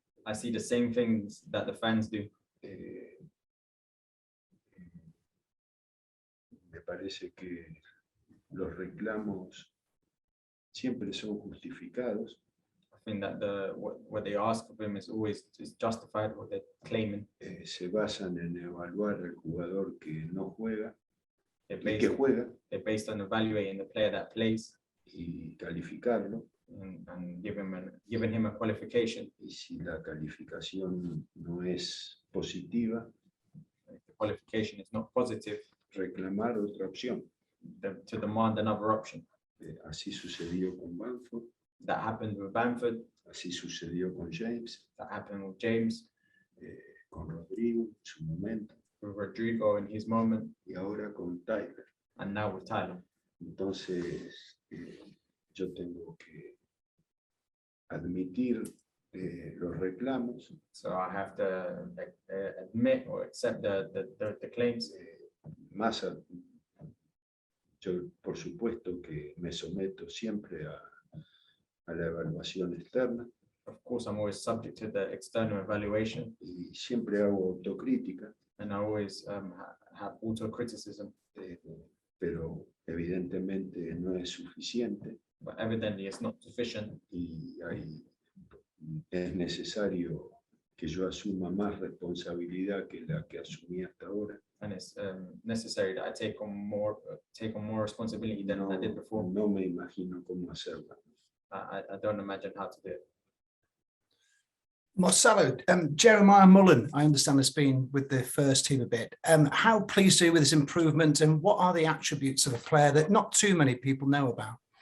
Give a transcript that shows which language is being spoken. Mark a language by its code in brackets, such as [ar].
[en] I see the same things that the fans do. [es] Me parece que los reclamos siempre son justificados. [en] I think that what they ask of him is always is justified, what they're claiming. [es] Se basan en evaluar al jugador que no juega [en] They're [es] y [en] based, [es] que juega [en] they're based on evaluating the player that plays [es] y calificarlo. [en] and giving him a qualification. [es] Y si la calificación no es positiva, [en] If the qualification is not positive, [es] reclamar otra opción. [en] to demand another option. [es] Así sucedió con Bamford, [en] That happened with Bamford. [es] así sucedió con James, [en] That happened with James, [es] con Rodrigo en su momento [en] with Rodrigo in his moment, [es] y ahora con Tyler. [en] and now with Tyler. [es] Entonces, yo tengo que admitir los reclamos, [en] So I have to admit or accept the claims. [es] más yo por supuesto que me someto siempre a la evaluación externa [en] Of course, I'm always subject to the external evaluation, [es] y siempre hago autocrítica, [en] and I always have auto-criticism, [es] pero evidentemente no es suficiente [en] but evidently it's not sufficient. [es] y es necesario que yo asuma más responsabilidad que la que asumí hasta ahora. [en] And it's necessary that I take on more responsibility than I did before. [es] No me imagino cómo hacerlo. [en] I don't imagine how to do it. Marcelo, Jeremiah Mullen, I understand, has been with the first team a bit. How pleased are you with his improvement, and what are the attributes of a player that not too many people know about?